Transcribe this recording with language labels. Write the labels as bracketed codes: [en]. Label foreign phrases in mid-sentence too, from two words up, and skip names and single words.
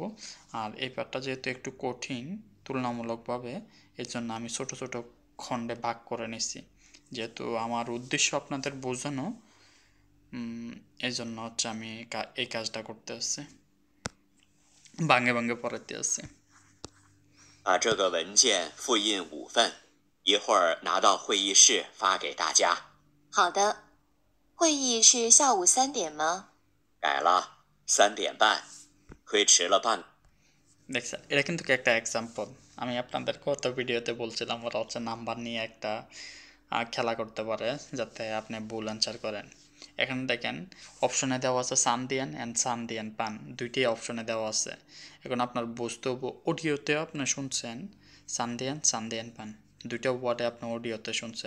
[bn] আর এই পার্টটা যেহেতু একটু কঠিন তুলনামূলকভাবে, এর জন্য আমি ছোট ছোট খণ্ডে ভাগ করে নিছি, যেহেতু আমার উদ্দেশ্য আপনাদের বোঝানো। এই জন্য হচ্ছে আমি এই কাজটা করতে আসছি, ভাঙে ভাঙে পড়াতে আসছি। [zh] 把这个文件复印5份，一会儿拿到会议室发给大家。好的。会议是下午3点吗？改了3点半，推迟了半。 [bn] দেখছেন, এটা কিন্তু একটা এক্সাম্পল। আমি আপনাদের গত ভিডিওতে বলছিলাম ওরা হচ্ছে নাম্বার নিয়ে একটা খেলা করতে পারে যাতে আপনি ভুল অ্যান্সার করেন। এখানে দেখেন অপশনে দেওয়া আছে সান্দিয়ান অ্যান্ড [zh] 三点半, [bn] দুইটি অপশনে দেওয়া আছে। এখন আপনার বুঝতে হবে, অডিওতেও আপনি শুনছেন [zh] 三点 三点半, [bn] দুইটা ওয়ার্ডে আপনি অডিওতে শুনছেন।